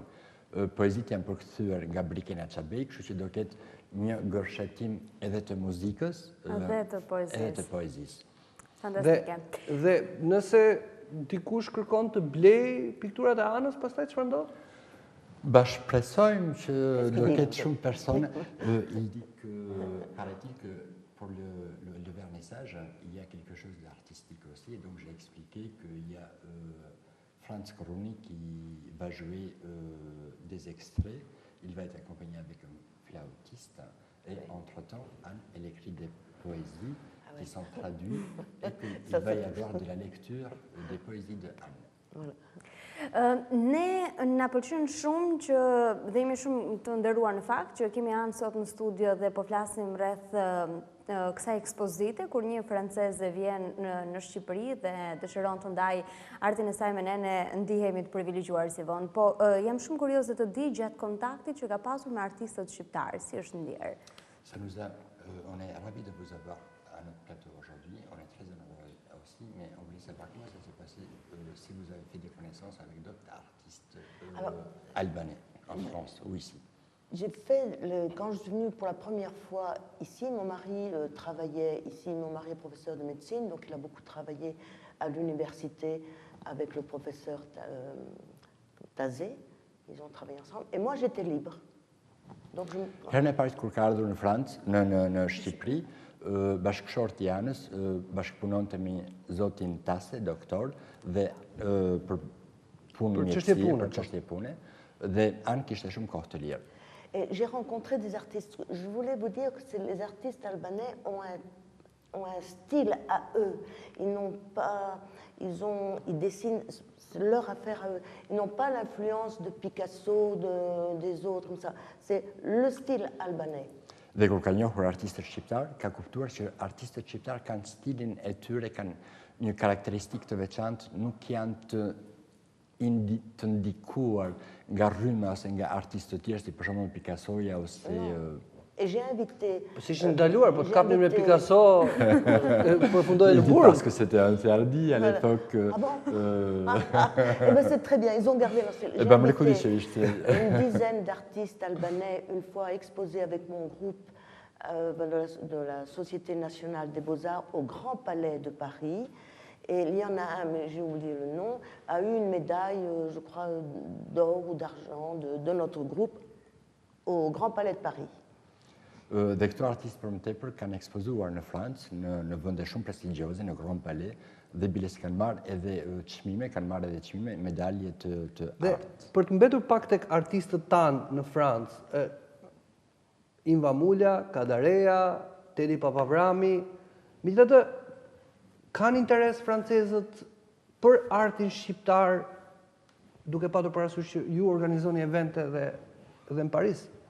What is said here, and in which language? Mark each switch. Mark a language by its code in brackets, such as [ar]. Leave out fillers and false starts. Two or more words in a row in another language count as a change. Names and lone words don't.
[sq] Poezitë janë përkthyer nga Brikena Çabej, kështu që do ketë një gërshetim edhe të muzikës edhe të poezisë. Fantastike. Dhe nëse dikush kërkon të blej pikturat e Anës, pastaj çfarë ndodh? Shpresojmë që do ketë shumë persone. [fr] Il dit que, paraît-il que pour le vernissage, il y a quelque chose d'artistique aussi. Et donc j'ai expliqué qu'il y a Franz Koruni qui va jouer des extraits. Il va être accompagné avec un flautiste. Et entre-temps, Anne, elle écrit des poésies qui sont traduites et qu'il va y avoir de la lecture des poésies de Anne. Voilà. [sq] Ne na pëlqen shumë që dhe jemi shumë të nderuar në fakt që kemi Anë sot në studio dhe po flasim rreth kësaj ekspozite kur një franceze vjen në Shqipëri dhe dëshiron të ndajë artin e saj me ne ndihemi të privilegjuar si vonë. Po jam shumë kurioze të di gjatë kontaktit që ka pasur me artistët shqiptarë, si është ndjerë. [fr] On est ravis de vous avoir à notre plateau aujourd'hui. On est très honorés aussi, mais on voulait savoir comment ça s'est passé, si vous avez fait des connaissances avec d'autres artistes albanais en France ou ici. Quand je suis venue pour la première fois ici, mon mari travaillait ici, mon mari est professeur de médecine, donc il a beaucoup travaillé à l'université avec le professeur Tazé, ils ont travaillé ensemble, et moi j'étais libre. Donc [sq] Herën e parë kur ka ardhur në Francë, në Shqipëri, bashkëshorti i anës bashkëpunonte me zotin Tase, doktor, dhe për punë mjekësie, për çështje pune, dhe anë kishte shumë kohë të lirë. [fr] Et j'ai rencontré des artistes. Je voulais vous dire que les artistes albanais ont un style à eux. Ils dessinent leur affaire à eux. Ils n'ont pas l'influence de Picasso, des autres, comme ça. C'est le style albanais. [sq] Dhe kur ka njohur artistët shqiptar, ka kuptuar që artistët shqiptar kanë stilin e tyre, kanë një karakteristikë të veçantë, nuk janë të ndikuar nga rrymë ose nga artistë të tjerë, si për shembull Picassoja ose [fr] Et j'ai invité. [sq] Si ishin ndaluar, po të kapnin me Picasso, përfundoi në burg. [fr] Parce que c'était interdit à l'époque. Ah bon Eh ben c'est très bien, ils ont gardé leur style. [it] Ben, me ricordo, [fr] une dizaine d'artistes albanais, une fois exposés avec mon groupe de la Société nationale des beaux-arts au Grand Palais de Paris. Et il y en a un, mais j'ai oublié le nom, a eu une médaille, je crois, d'or ou d'argent de notre groupe au Grand Palais de Paris. [sq] Dhe këto artistë për më tepër kanë ekspozuar në Francë, në vende shumë prestigjioze, në Grand Palais, dhe biles kanë marrë edhe çmime, kanë marrë edhe çmime, medalje të artë. Për të mbetur pak tek artistët tanë në Francë, Inva Mulja, Kadareja, Tedi Papavrami, megjithatë kanë interes francezët për artin shqiptar, duke patur parasysh që ju organizoni evente dhe në Paris.